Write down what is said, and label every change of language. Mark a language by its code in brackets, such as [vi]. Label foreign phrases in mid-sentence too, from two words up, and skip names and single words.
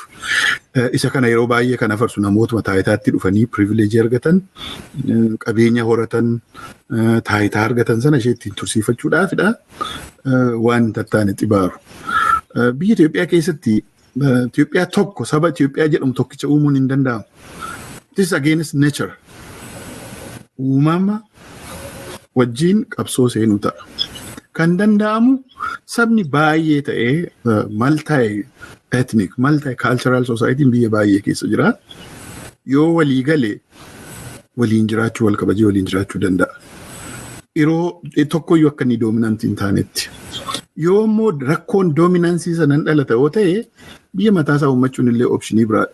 [om] Isa kana yeroo baay'ee kan afarsu namootuma taayitaatti dhufanii privileejii argatan, qabeenya horatan, taayitaa argatan sana ishee ittiin tursiifachuudhaafidha waan tattaane xibaaru. Biyya Itoophiyaa keessatti Itoophiyaa tokko saba Itoophiyaa jedhamu tokkicha uumuun hin danda'amu. [en] This is against nature. [om] Uumama wajjin qabsoo seenuu ta'a. Kan danda'amu sabni baay'ee ta'ee [en] multi-ethnic, multi-cultural society [om] biyya baay'ee keessa jira. Yoo walii galee waliin jiraachuu wal kabajee waliin jiraachuu danda'a. Yeroo tokkoyyuu akka inni doominantii hin taanetti. Yoo immoo rakkoon doominansii sanan dhalata yoo ta'e biyya mataasaa uummachuun illee optionii biraadha.